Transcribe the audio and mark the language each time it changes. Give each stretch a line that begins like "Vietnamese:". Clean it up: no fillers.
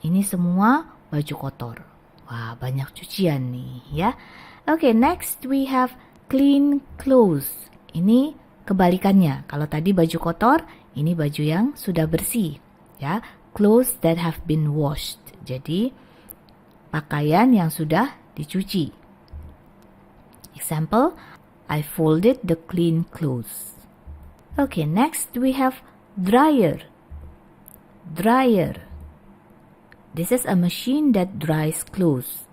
Indonesian: Ini semua baju kotor. Wah, banyak cucian nih ya.
English: Okay, next we have clean clothes.
Indonesian: Ini kebalikannya. Kalau tadi baju kotor, ini baju yang sudah bersih ya.
English: Clothes that have been washed.
Indonesian: Jadi pakaian yang sudah dicuci.
English: Example, I folded the clean clothes. Okay, next we have dryer. Dryer. This is a machine that dries clothes.